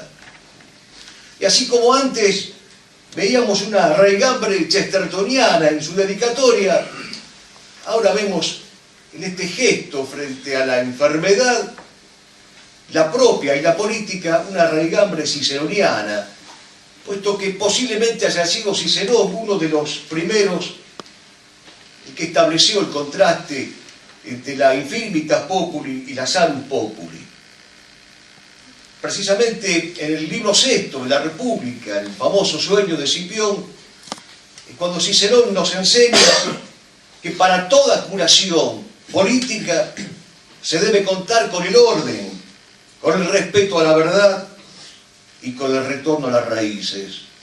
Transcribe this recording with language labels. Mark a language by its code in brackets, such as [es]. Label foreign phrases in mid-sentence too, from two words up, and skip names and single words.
[es] Y así como antes veíamos una raigambre chestertoniana en su dedicatoria, ahora vemos en este gesto frente a la enfermedad, la propia y la política, una raigambre ciceroniana, puesto que posiblemente haya sido Cicerón uno de los primeros que estableció el contraste entre la [la] infirmitas populi [es] y la [la] salus populi. [es] Precisamente en el libro sexto de la República, el famoso Sueño de Escipión, es cuando Cicerón nos enseña que para toda curación política se debe contar con el orden, con el respeto a la verdad y con el retorno a las raíces.